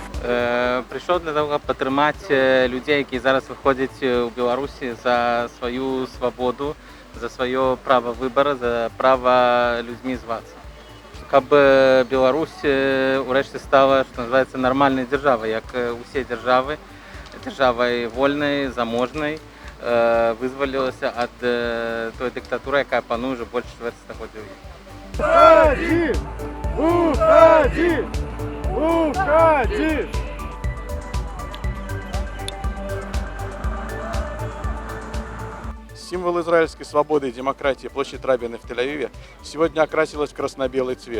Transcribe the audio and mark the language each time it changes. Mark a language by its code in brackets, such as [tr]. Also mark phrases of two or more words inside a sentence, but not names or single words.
[uk] Прийшов для того, щоб підтримати людей, які зараз виходять у Білорусі за свою свободу, за своє право вибору, за право людьми зватися. Щоб Білорусь урешті стала, що називається, нормальною державою, як усі держави, державою вольною, заможною, визволилася від тої диктатури, яка панує вже більше чверть століття. [ru] Уходи! Уходи! Уходи! Символ израильской свободы и демократии, площадь Рабина в Тель-Авиве, сегодня окрасилась в красно-белый цвет.